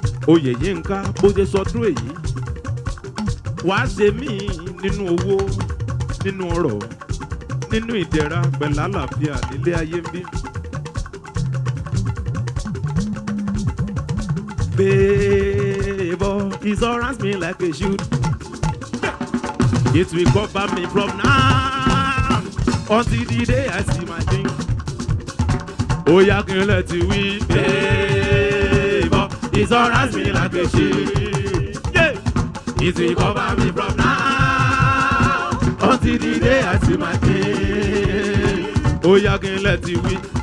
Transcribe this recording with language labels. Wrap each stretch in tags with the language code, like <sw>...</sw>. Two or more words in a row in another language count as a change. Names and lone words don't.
<yo>Oyè Yínká, bó ṣe sọdún èyí. Wàá ṣe mí nínú owó, nínú ọrọ̀, nínú ìdẹ̀ra, pẹ̀lú àlàáfíà nílé ayé ń bí.</yo> <en>Favour, it surrounds me like a shield. It will cover me from now until the day I see my king.</en> <yo>Ó yá, kí n lè ti wí,</yo> <en>"Favor, it surrounds me like a shield." Yeah. It will cover me from now until the day I see my king.</en> <yo>Ó yá, kí n lè ti wí.</yo>